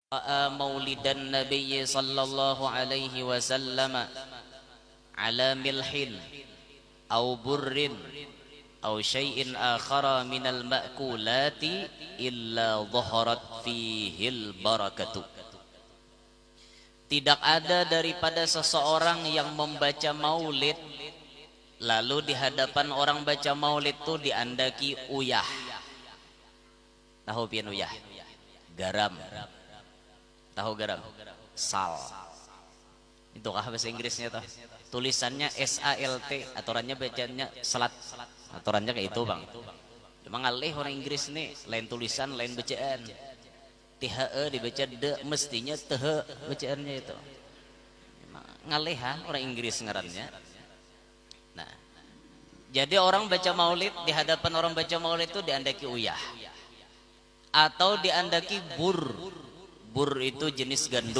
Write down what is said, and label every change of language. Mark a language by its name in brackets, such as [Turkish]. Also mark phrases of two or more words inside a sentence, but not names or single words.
[Arabic] مولد النبي صلى الله عليه وسلم على ملح أو بر أو شيء آخر من المأكولات إلا ظهرت فيه البركة. [Banjar] Tidak ada daripada seseorang yang membaca maulid lalu di hadapan orang baca maulid itu diandaki uyah. Tahu pian uyah? [Indonesian] Garam. Tahu garam? Sal. Itu kah bahasa Inggrisnya tuh? Tulisannya SALT, aturannya bacanya salat. [Banjar] Aturannya kayak itu, Bang. Cuma ngalih orang Inggris nih, lain tulisan, lain bacaan. [Indonesian] THE dibaca de, mestinya THE bacaannya itu. [Banjar] Ngalih orang Inggris ngarannya. Nah, jadi orang baca maulid, di hadapan orang baca maulid itu diandaki uyah. Atau diandaki bur. Bur itu jenis gandum.